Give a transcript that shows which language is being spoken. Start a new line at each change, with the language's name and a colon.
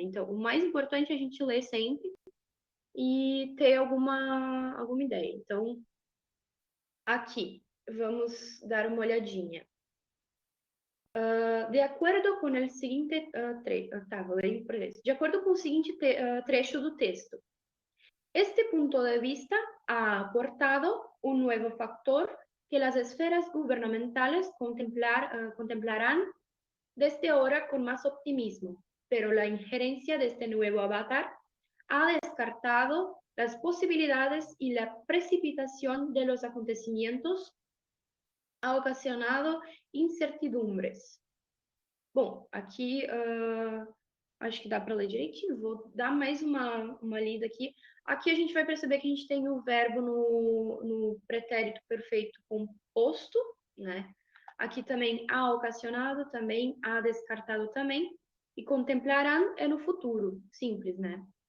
Portuguese: Então, o mais importante é a gente ler sempre e ter alguma ideia. Então, aqui, vamos dar uma olhadinha. De acordo com o seguinte vou ler em português. De acordo com o seguinte trecho do texto.
Spanish: Este punto de vista ha aportado un nuevo factor que las esferas gubernamentales contemplarán desde ahora con más optimismo, pero la injerencia de este nuevo avatar ha descartado las posibilidades y la precipitación de los acontecimientos ha ocasionado incertidumbres.
Portuguese: Bom, aqui acho que dá para ler direitinho, vou dar mais uma lida aqui. Aqui a gente vai perceber que a gente tem o verbo no pretérito perfeito composto, né? Aqui também há ocasionado, também há descartado também, e contemplarán é no futuro, simples, né?